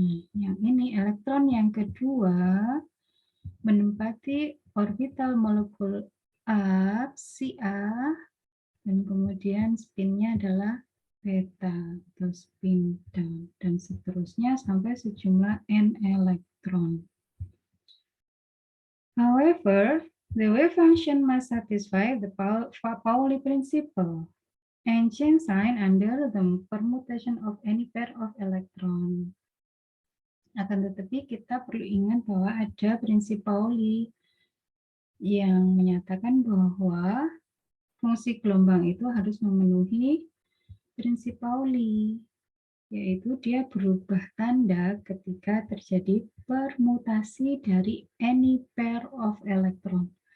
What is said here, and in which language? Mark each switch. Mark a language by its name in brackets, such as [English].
[Indonesian] Yang ini elektron yang kedua menempati orbital molekul A, Ca, dan kemudian spinnya adalah beta atau spin down, dan seterusnya sampai sejumlah n elektron. [English] However, the wave function must satisfy the Pauli principle and change sign under the permutation of any pair of electron. [Indonesian] Akan tetapi kita perlu ingat bahwa ada prinsip Pauli yang menyatakan bahwa fungsi gelombang itu harus memenuhi prinsip Pauli, yaitu dia berubah tanda ketika terjadi permutasi dari [English] any pair of electron.